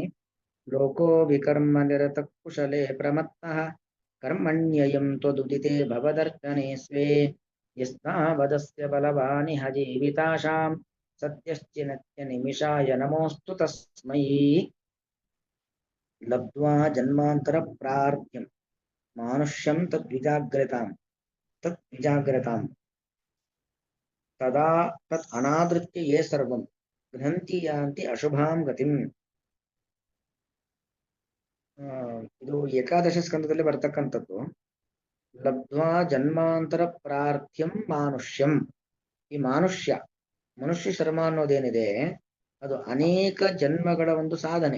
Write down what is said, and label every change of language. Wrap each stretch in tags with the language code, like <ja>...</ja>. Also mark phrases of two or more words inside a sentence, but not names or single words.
<sa>ಲೋಕೋ ವಿಕರ್ಮ ನಿರತ ಕುಶಲೇ ಪ್ರಮತ್ತಃ ಕರ್ಮಣ್ಯಯಂ ತ್ವದುದಿತೆ ಭವದರ್ಶನೆ ಸ್ವೇ ಯಸ್ತಾವದಸ್ಯ ಬಲವಾನಿಹ ಜೀವಿತಾಶಾಂ ಸತ್ಯಶ್ಚಿನತ್ಯ ನಿಮಿಷಾಯ ನಮೋಸ್ತು ತಸ್ಮೈ ಲಬ್ಧ್ವಾ ಜನ್ಮಾಂತರ ಪ್ರಾರ್ಥ್ಯಂ ಮಾನುಷ್ಯಂ ತದ್ವಿಜಾಗ್ರತಾಂ ತದಾ ತತ್ ಅನಾದೃತ್ಯ ಯೇ ಸರ್ವಂ ಗೃಹಂತಿ ಯಾಂತಿ ಅಶುಭಾಂ ಗತಿಂ.</sa> <kn>ಇದು ಏಕಾದಶ ಸ್ಕಂದದಲ್ಲಿ ಬರ್ತಕ್ಕಂಥದ್ದು.</kn> <sa>ಲಬ್ಧ್ವಾ ಜನ್ಮಾಂತರ ಪ್ರಾರ್ಥ್ಯಂ ಮಾನುಷ್ಯಂ.</sa> <kn>ಈ ಮನುಷ್ಯ ಶರ್ಮ ಅನ್ನೋದೇನಿದೆ ಅದು ಅನೇಕ ಜನ್ಮಗಳ ಒಂದು ಸಾಧನೆ.</kn>